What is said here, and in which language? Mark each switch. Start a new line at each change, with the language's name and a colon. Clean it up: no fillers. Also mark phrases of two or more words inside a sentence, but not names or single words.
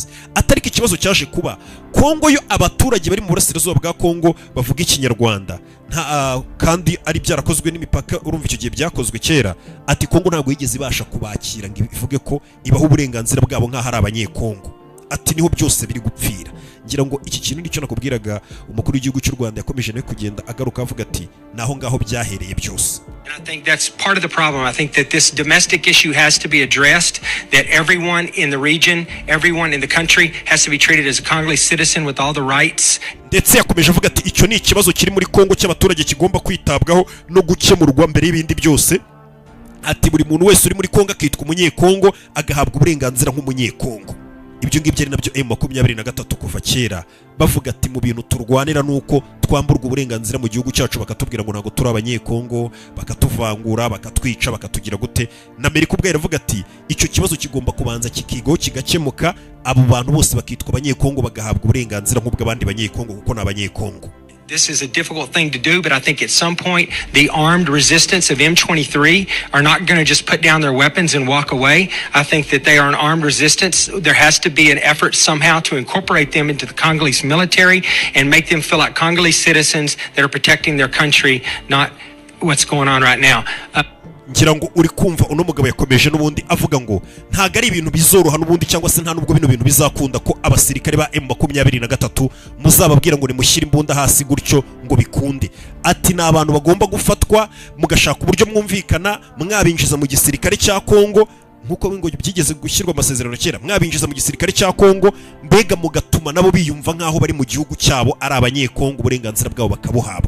Kinyarwanda: Atari ikibazo cyaje kuba Kongo yo abaturage bari mu burasirazuba bwa Kongo bavuga ikinyarwanda kandi ari byarakozwe n'imipaka, urumva icyo gihe byakozwe kera. Ati Kongo ntabwo yigeze ibasha kubakira ngo ivuge ko ibaho uburenganzira bwabo nk'aho ari Abanyekongo. Ati niho byose biri gupfira. Ngira ngo iki kintu nicyo nakubwiraga umukuru w'igihugu cy'u Rwanda yakomeje no kugenda agaruka avuga ati naho ngaho byahereye byose.
English: And I think that's part of the problem. I think that this domestic issue has to be addressed, that everyone in the region, everyone in the country has to be treated as a Congolese citizen with all the rights.
Kinyarwanda: Ndetse yakomeje avuga ati icyo ni ikibazo kiri muri Kongo cy'abaturage kigomba kwitabwaho no gukemurwa mbere y'ibindi byose. Ati buri muntu wese uri muri Kongo akitwa umunyekongo agahabwa uburenganzira nk'umunyekongo. Ibyo ngibyo ari nabyo M23 kuva kera bavuga ati mu bintu turwanira nuko twamburwa uburenganzira mu gihugu cyacu, bakatubwira ngo ntago turi Abanyekongo, bakatuvangura, bakatwica, bakatugira gute. Na Amerika ubwo yaravuga ati icyo kibazo kigomba kubanza kikigo kigakemuka, abo bantu bose bakitwa Abanyekongo bagahabwa uburenganzira nk'ubw'abandi Banyekongo kuko ni Abanyekongo.
English: This is a difficult thing to do, but I think at some point the armed resistance of M23 are not going to just put down their weapons and walk away. I think that they are an armed resistance. There has to be an effort somehow to incorporate them into the Congolese military and make them feel like Congolese citizens that are protecting their country, not what's going on right now.
Kinyarwanda: Ngira ngo uri kumva uno mugabo yakomeje n'ubundi avuga ngo ntago ari ibintu bizoroha n'ubundi cyangwa se nta nubwo bino bintu bizakunda ko abasirikare ba M23 muzababwira ngo nimushyire imbunda hasi gutyo ngo bikunde. Ati na abantu bagomba gufatwa mugashaka uburyo mwumvikana mwabinjiza mu gisirikare cya Kongo nkuko ngo byigeze gushyirwa amasezerano kera, mwabinjiza mu gisirikare cya Kongo mbega mugatuma nabo biyumva nkaho bari mu gihugu cyabo ari Abanyekongo, uburenganzira bwabo bakabuhabwa.